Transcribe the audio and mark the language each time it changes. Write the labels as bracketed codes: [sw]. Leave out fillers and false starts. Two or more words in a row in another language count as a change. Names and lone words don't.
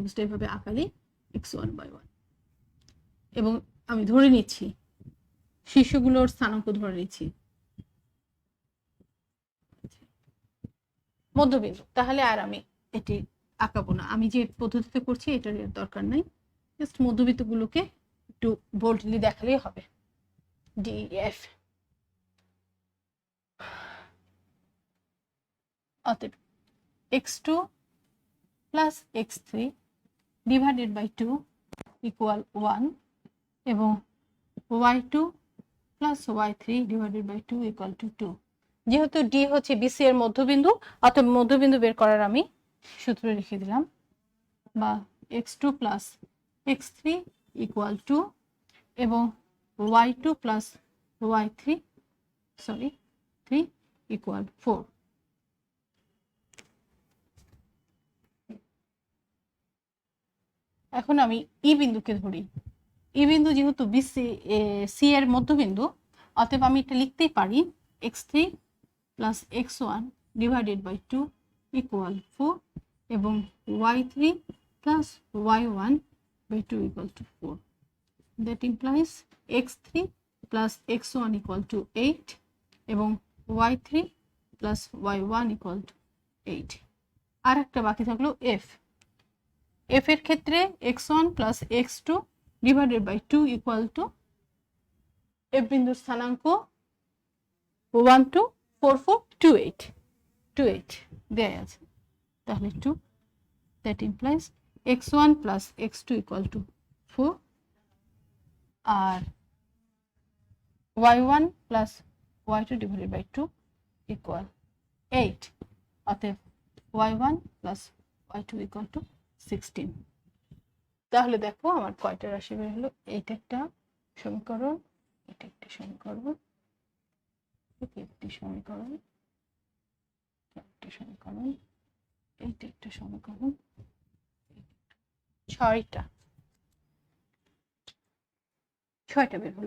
[bn] ত্রিভুজটা এভাবে আঁকালে x1/1, এবং আমি ধরে নিচ্ছি শীর্ষগুলোর স্থানাঙ্ক ধরে নিচ্ছি মধ্যবিন্দু, তাহলে আর আমি এটি আঁকাবো না, আমি যে পদ্ধতিতে করছি এটার দরকার নাই, জাস্ট মধ্যবিন্দুগুলোকে একটু বোল্ডলি দেখালেই হবে। ডিএফ অতএব [en] x2 plus x3 divided by 2 equal 1, এবং y2 plus y3 divided by 2 equal to 2। [bn] যেহেতু ডি হচ্ছে বিসি এর মধ্যবিন্দু, অতএব মধ্যবিন্দু বের করার আমি সূত্র লিখে দিলাম, বা [en] x2 plus x3 equal 2 [bn] এবং [en] y2 plus y3 3 equal 4। [bn] এখন আমি ই বিন্দুকে ধরি, ই বিন্দু যেহেতু বিসি সি এর মধ্যবিন্দু, অতএব আমি এটা লিখতেই পারি [en] x3 plus x1 divided by 2 equal 4 [bn] এবং [en] y3 plus y1 by 2 equal to 4. That implies x3 plus x1 equal to 8 এবং y3 plus y1 equal to 8। [bn] আর একটা বাকি থাকলো f। f এর ক্ষেত্রে [en] x1 plus x2 divided by 2 equal to f [bn] বিন্দুর স্থানাঙ্ক 1 2 4 4 2 8 2 8 দেয়া আছে, তাহলে 2, [en] that implies x1 plus x2 equal to 4 আর y1 plus y2 divided by 2 equal 8, অতএব y1 plus y2 equal to 16। [bn] তাহলে দেখো আমার কয়টা রাশি বের হলো, এইটা একটা সমীকরণ, এটা একটা সমীকরণ, এটা একটা সমীকরণ, একটা সমীকরণ, এইটা একটা সমীকরণ, ছয়টা বের হলো।